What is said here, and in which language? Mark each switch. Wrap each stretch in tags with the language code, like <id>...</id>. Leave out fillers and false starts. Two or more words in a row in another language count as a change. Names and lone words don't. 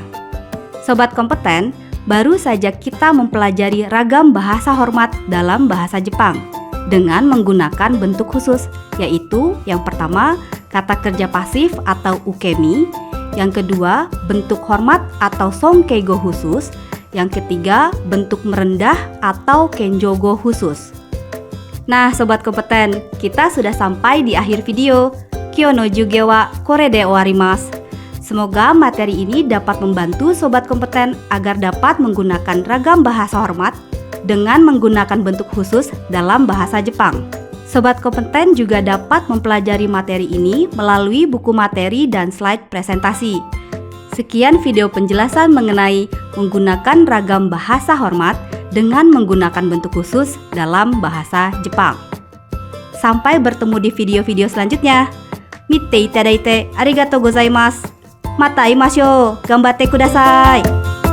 <id>Sobat kompeten, baru saja kita mempelajari ragam bahasa hormat dalam bahasa Jepang dengan menggunakan bentuk khusus, yaitu yang pertama, kata kerja pasif atau ukemi, yang kedua, bentuk hormat atau songkeigo khusus, yang ketiga, bentuk merendah atau kenjogo khusus. Nah, sobat kompeten, kita sudah sampai di akhir video.</id> <ja>今日の授業はこれで終わります.</ja> <id>Semoga materi ini dapat membantu sobat kompeten agar dapat menggunakan ragam bahasa hormat dengan menggunakan bentuk khusus dalam bahasa Jepang. Sobat kompeten juga dapat mempelajari materi ini melalui buku materi dan slide presentasi. Sekian video penjelasan mengenai menggunakan ragam bahasa hormat dengan menggunakan bentuk khusus dalam bahasa Jepang. Sampai bertemu di video-video selanjutnya.</id> <ja>見ていただいてありがとうございます. また会いましょう。頑張ってください.</ja>